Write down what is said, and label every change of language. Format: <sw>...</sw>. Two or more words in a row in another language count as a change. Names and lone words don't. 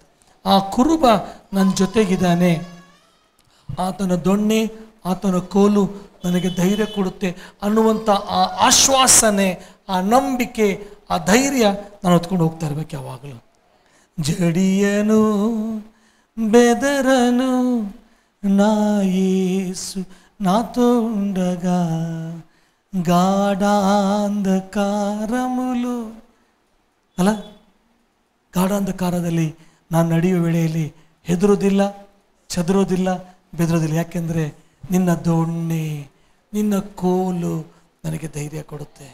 <kn>ಆ ಕುರುಬ ನನ್ನ ಜೊತೆಗಿದ್ದಾನೆ. ಆತನ ದೊಣ್ಣೆ, ಆತನ ಕೋಲು ನನಗೆ ಧೈರ್ಯ ಕೊಡುತ್ತೆ ಅನ್ನುವಂಥ ಆ ಆಶ್ವಾಸನೆ, ಆ ನಂಬಿಕೆ, ಆ ಧೈರ್ಯ ನಾನು ಹೊತ್ಕೊಂಡು ಹೋಗ್ತಾ ಇರಬೇಕು ಯಾವಾಗಲೂ. ಜಡಿಯನು</kn> <te>బెదరను నా యేసు నాతో ఉండగా</te> <kn>ಗಾಢಾಂಧಕಾರములు ಅಲ್ಲ, ಗಾಢಾಂಧಕಾರದಲ್ಲಿ ನಾನು ನಡೆಯುವ ವೇಳೆಯಲ್ಲಿ ಹೆದರೋದಿಲ್ಲ, ಚದರೋದಿಲ್ಲ, ಬೆದರೋದಿಲ್ಲ. ಯಾಕೆಂದರೆ ನಿನ್ನ ದೊಣ್ಣೆ, ನಿನ್ನ ಕೋಲು ನನಗೆ ಧೈರ್ಯ ಕೊಡುತ್ತೆ.</kn>